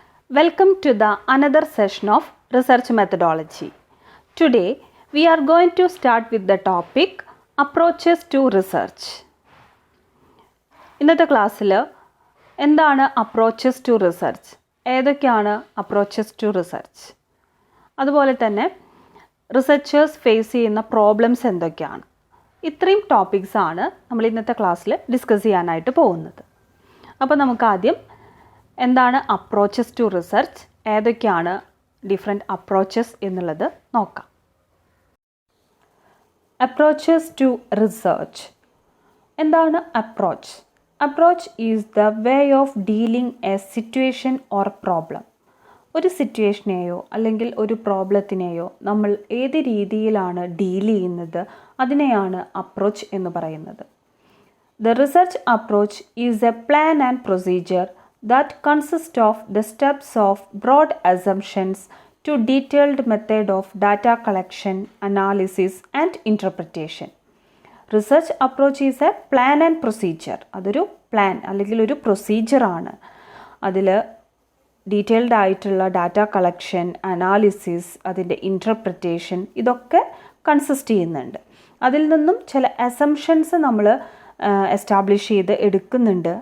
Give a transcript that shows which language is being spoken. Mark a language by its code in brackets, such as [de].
[en] Welcome to the another session of research methodology. Today we are going to start with the topic approaches to research. [ml] ഇന്നത്തെ ക്ലാസ്സിൽ എന്താണ് approaches to research, ഏതൊക്കെയാണ് approaches to research, അതുപോലെ തന്നെ researchers face ചെയ്യുന്ന problems എന്തൊക്കെയാണ്, ഇത്രയും ടോപ്പിക്സാണ് നമ്മൾ ഇന്നത്തെ ക്ലാസ്സിൽ ഡിസ്കസ് ചെയ്യാനായിട്ട് പോകുന്നത്. അപ്പോൾ നമുക്ക് ആദ്യം എന്താണ് അപ്രോച്ചസ് ടു റിസർച്ച്, ഏതൊക്കെയാണ് ഡിഫറെൻറ്റ് അപ്രോച്ചസ് എന്നുള്ളത് നോക്കാം. Approaches to research. എന്താണ് approach? [en] Approach is the way of dealing a situation or problem. [ml] ഒരു സിറ്റുവേഷനെയോ അല്ലെങ്കിൽ ഒരു പ്രോബ്ലത്തിനെയോ നമ്മൾ ഏത് രീതിയിലാണ് ഡീൽ ചെയ്യുന്നത്, അതിനെയാണ് അപ്രോച്ച് എന്ന് പറയുന്നത്. [en] The research approach is a plan and procedure that consist of the steps of broad assumptions to detailed method of data collection, analysis and interpretation. Research approach is a plan and procedure. [ml] അതൊരു plan അല്ലെങ്കിൽ ഒരു പ്രൊസീജിയറാണ്. അതിൽ detailed ആയിട്ടുള്ള data collection, analysis, അതിൻ്റെ interpretation ഇതൊക്കെ consist ചെയ്യുന്നുണ്ട്. അതിൽ നിന്നും ചില അസംഷൻസ് നമ്മൾ എസ്റ്റാബ്ലിഷ് ചെയ്ത് എടുക്കുന്നുണ്ട്.